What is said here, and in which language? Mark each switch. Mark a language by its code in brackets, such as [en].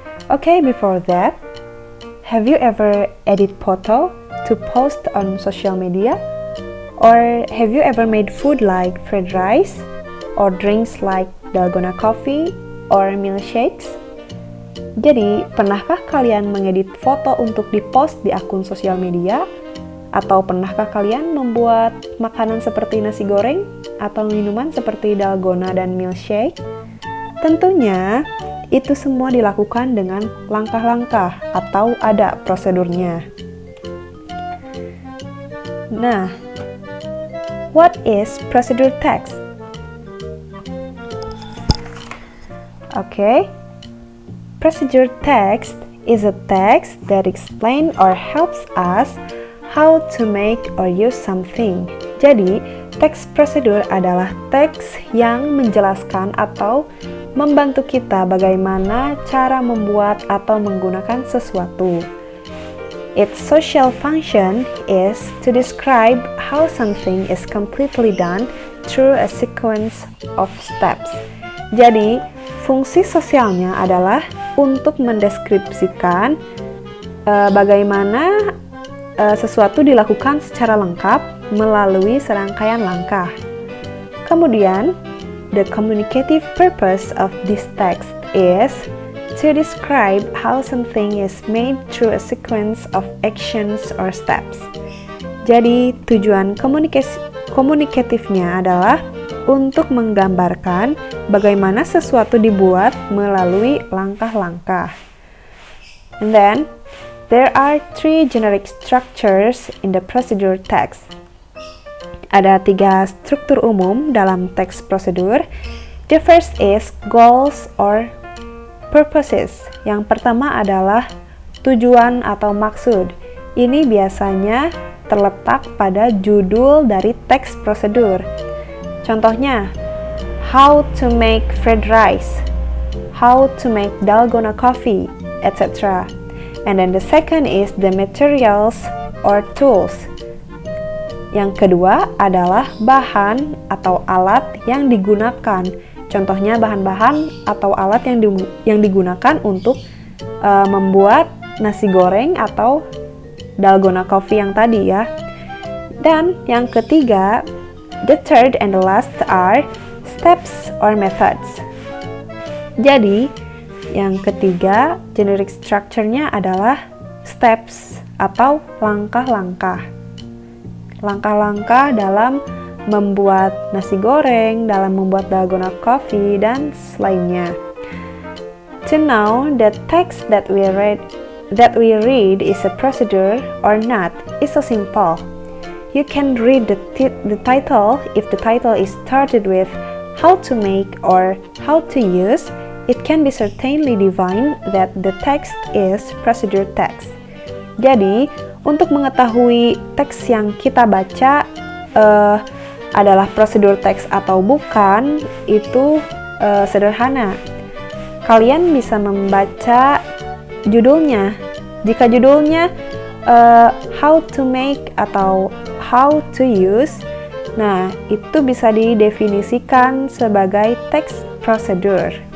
[en] Okay, before that, have you ever edit photo to post on social media? Or have you ever made food like fried rice or drinks like dalgona coffee or milkshakes? [id] Jadi, pernahkah kalian mengedit foto untuk dipost di akun sosial media? Atau pernahkah kalian membuat makanan seperti nasi goreng atau minuman seperti dalgona dan milkshake? Tentunya, itu semua dilakukan dengan langkah-langkah atau ada prosedurnya. [en] Nah, what is procedure text? Okay, procedure text is a text that explains or helps us how to make or use something. [id] Jadi, teks prosedur adalah teks yang menjelaskan atau membantu kita bagaimana cara membuat atau menggunakan sesuatu. [en] Its social function is to describe how something is completely done through a sequence of steps. [id] Jadi, fungsi sosialnya adalah untuk mendeskripsikan bagaimana sesuatu dilakukan secara lengkap melalui serangkaian langkah. Kemudian, [en] the communicative purpose of this text is to describe how something is made through a sequence of actions or steps. [id] Jadi, tujuan komunikatifnya adalah untuk menggambarkan bagaimana sesuatu dibuat melalui langkah-langkah. [en] And then, there are three generic structures in the procedure text. [id] Ada 3 struktur umum dalam teks prosedur. [en] The first is goals or purposes. [id] Yang pertama adalah tujuan atau maksud. Ini biasanya terletak pada judul dari teks prosedur. Contohnya, [en] how to make fried rice, how to make dalgona coffee, etc. And then the second is the materials or tools. [id] Yang kedua adalah bahan atau alat yang digunakan. Contohnya bahan-bahan atau alat yang digunakan untuk membuat nasi goreng atau dalgona coffee yang tadi ya. Dan yang ketiga, [en] the third and the last are steps or methods. [id] Jadi, yang ketiga, generic structure-nya adalah steps atau langkah-langkah. Langkah-langkah dalam membuat nasi goreng, dalam membuat dalgona coffee, dan lainnya. [en] To know the text that we read is a procedure or not is so simple. You can read the title. If the title is started with how to make or how to use, it can be certainly divined that the text is procedure text. [id] Jadi, untuk mengetahui teks yang kita baca adalah prosedur teks atau bukan, itu sederhana. Kalian bisa membaca judulnya. Jika judulnya [en] how to make [id] atau [en] how to use, [id] nah itu bisa didefinisikan sebagai teks prosedur.